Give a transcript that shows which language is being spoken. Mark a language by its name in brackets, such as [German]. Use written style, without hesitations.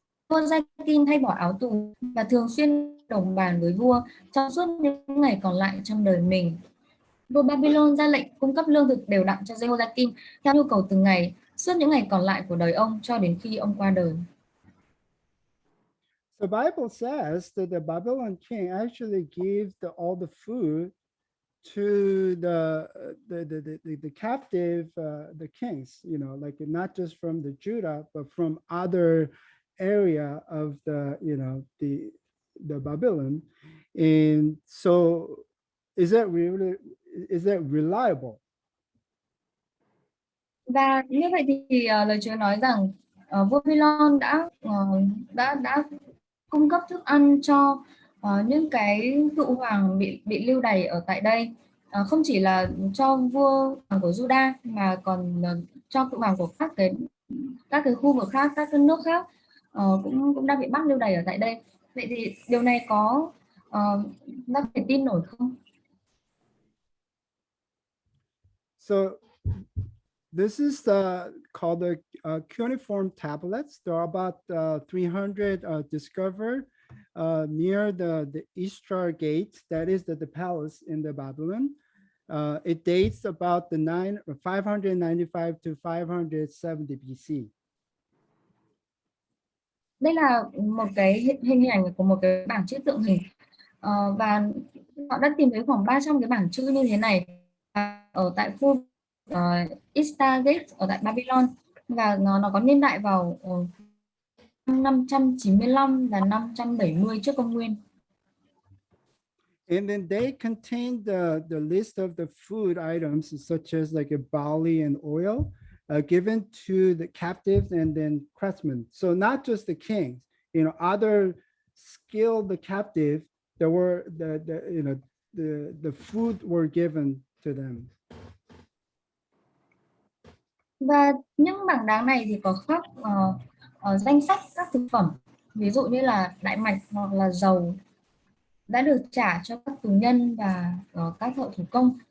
[Vietnamese] Jehoiakim thay bỏ áo tù và thường xuyên đồng bàn với vua trong suốt những ngày còn lại trong đời mình. Vua Babylon ra lệnh cung cấp lương thực đều đặn cho Jehoiakim theo nhu cầu từng ngày suốt những ngày còn lại của đời ông cho đến khi ông qua đời. [English] The Bible says that the Babylon king actually gives all the food to the captive the kings, you know, like not just from the Judah but from other area of the Babylon. And so is that reliable? [Vietnamese] Và như vậy thì lời Chúa nói rằng vua Babylon đã cung cấp thức ăn cho những cái cựu hoàng bị lưu đày ở tại đây, không chỉ là cho vua hoàng của Juda mà còn cho cựu hoàng của các cái khu vực khác, các cái nước khác cũng đang bị bắt lưu đày ở tại đây. Vậy thì điều này có ta phải tin nổi không? [English] So this is called the Cuneiform Tablets. There are about 300 discovered near the Eastern Gate, that is the palace in the Babylon. It dates about the 595 to 570 BC. [Vietnamese] Đây là một cái hình ảnh của một cái bảng chữ tượng hình, và họ đã tìm thấy khoảng 300 cái bảng chữ như thế này ở tại khu Eastern Gate ở tại Babylon, và nó có niên đại vào 595 và 570 trước công nguyên. [English] And then they contain the list of the food items such as like a barley and oil given to the captives and then craftsmen. So not just the kings, other skilled the captive, there were the food were given to them. [Vietnamese] Và những bảng đá này thì có khắc danh sách các thực phẩm, ví dụ như là đại mạch hoặc là dầu đã được trả cho các tù nhân và các thợ thủ công.